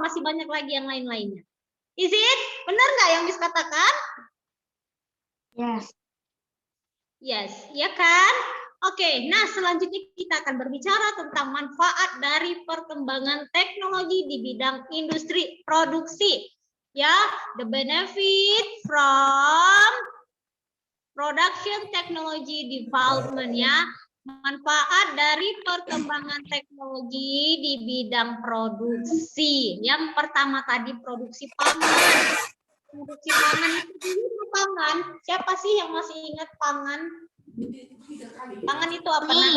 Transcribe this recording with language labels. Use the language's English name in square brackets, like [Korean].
[Indonesian] Masih banyak lagi yang lain-lainnya. [English] Is it? [Indonesian] Benar nggak yang Miss katakan? [English] Yes. [Indonesian] Yes, ya kan? Oke, nah selanjutnya kita akan berbicara tentang manfaat dari perkembangan teknologi di bidang industri produksi. [English] Ya, the benefit from production technology development ya. [Indonesian] Manfaat dari perkembangan teknologi di bidang produksi. Yang pertama tadi produksi pangan. Produksi pangan itu pangan. Siapa sih yang masih ingat pangan? Pangan itu apa?